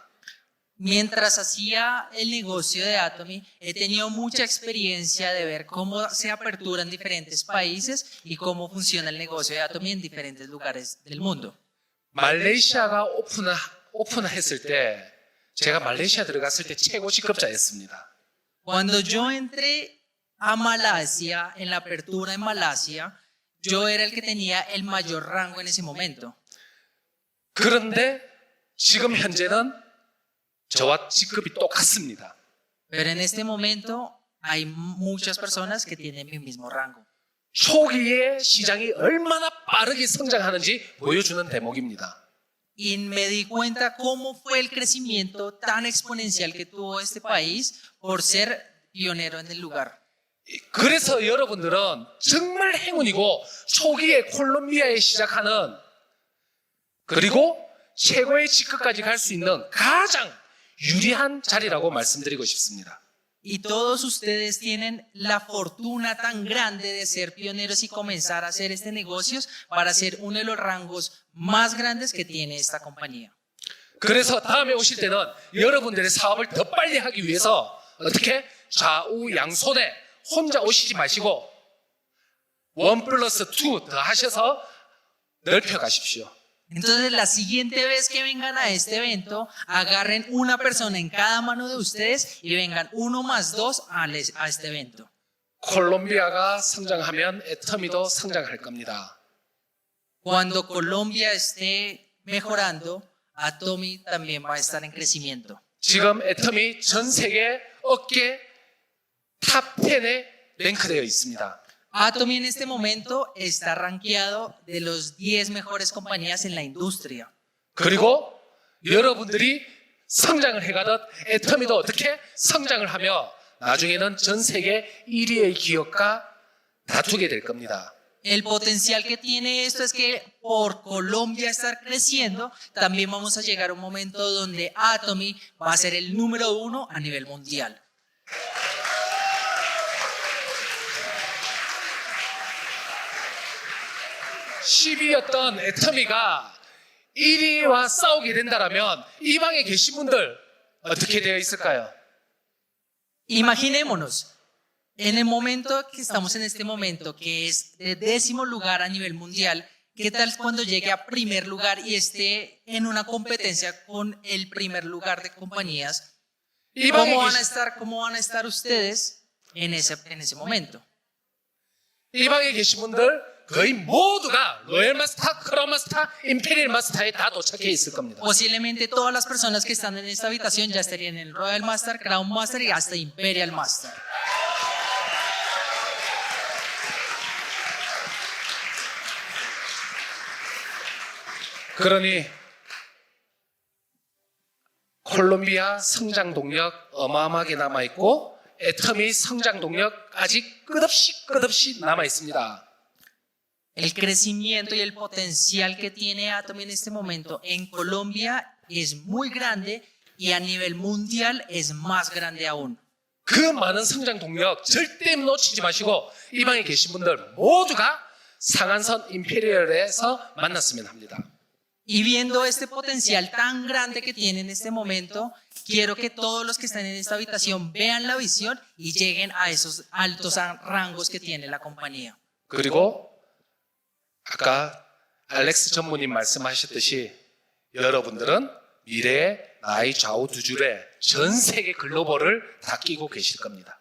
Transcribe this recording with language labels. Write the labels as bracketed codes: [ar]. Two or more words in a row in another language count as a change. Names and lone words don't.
[es] Mientras hacía el negocio de Atomy, he tenido mucha experiencia de ver cómo se aperturan diferentes países y cómo funciona el negocio de Atomy en diferentes lugares del mundo. [ko] 말레이시아가 오픈했을 때 제가 말레이시아 들어갔을 때 최고 직급자였습니다. [es] Cuando yo entré a Malasia, en la apertura en Malasia, yo era el que tenía el mayor rango en ese momento. [ko] 그런데 지금 현재는 저와 직급이 똑같습니다. [es] Pero en este momento hay muchas personas que tienen mi mismo rango. [ko] 초기에 시장이 얼마나 빠르게 성장하는지 보여주는 대목입니다. [es] Y me di cuenta cómo fue el crecimiento tan exponencial que tuvo este país por ser pionero en el lugar. [ko] 그래서 여러분들은 정말 행운이고 초기에 콜롬비아에 시작하는 그리고 최고의 직급까지 갈 수 있는 가장 유리한 자리라고 말씀드리고 싶습니다. [es] Y todos ustedes tienen la fortuna tan grande de ser pioneros y comenzar a hacer este negocio para ser uno de los rangos más grandes que tiene esta compañía. [ko] 그래서 다음에 오실 때는 여러분들의 사업을 더 빨리 하기 위해서 어떻게 좌우 양손에 혼자 오시지 마시고 1+2 더 하셔서 넓혀 가십시오. [es] Entonces, la siguiente vez que vengan a este evento, agarren una persona en cada mano de ustedes y vengan 1 más 2 a este evento. [ko] 콜롬비아가 성장하면 애터미도 성장할 겁니다. [es] Cuando Colombia esté mejorando, Atomy también va a estar en crecimiento. [ko] 지금 애터미 전 세계 업계 탑 10에 랭크되어 있습니다. [es] Atomy en este momento está rankeado de los 10 mejores compañías en la industria. [ko] 그리고 여러분들이 성장을 해가듯 애터미도 어떻게 성장을 하며 나중에는 전 세계 1위의 기업과 다투게 될 겁니다. [es] El potencial que tiene esto es que por Colombia estar creciendo, también vamos a llegar a un momento donde Atomy va a ser el número 1 a nivel mundial. [ko] (10위였던) 애터미가 1위와 싸우게 된다면 이 방에 계신 분들 어떻게 되어 있을까요? [es] Imaginémonos, en el momento que estamos en este momento, que es de 10º lugar a nivel mundial, ¿qué tal cuando llegue a primer lugar y esté en una competencia con el primer lugar de compañías? [ko] 이 방에 [es] ¿Cómo van a estar ustedes en ese momento? [ko] 이 방에 계신 분들 거의 모두가 로열 마스터, 크라운 마스터, 임페리얼 마스터에 다 도착해 있을 겁니다. [es] Posiblemente todas las personas que están en esta habitación ya estarían en el Royal Master, Crown Master y hasta Imperial Master. [ko] 그러니 콜롬비아 성장 동력 어마어마하게 남아 있고 애터미 성장 동력 아직 끝없이 남아 있습니다. [es] El crecimiento y el potencial que tiene Atomy en este momento en Colombia es muy grande y a nivel mundial es más grande aún. [ko] 그 많은 성장 동력 절대 놓치지 마시고 이 방에 계신 분들 모두가 상한선 임페리얼에서 만났으면 합니다. [es] Y viendo este potencial tan grande que tiene en este momento, quiero que todos los que están en esta habitación vean la visión y lleguen a esos altos rangos que tiene la compañía. [ko] 그리고 아까 알렉스 전무님 말씀하셨듯이 여러분들은 미래의 나의 좌우 두 줄에 전 세계 글로벌을 다 끼고 계실 겁니다.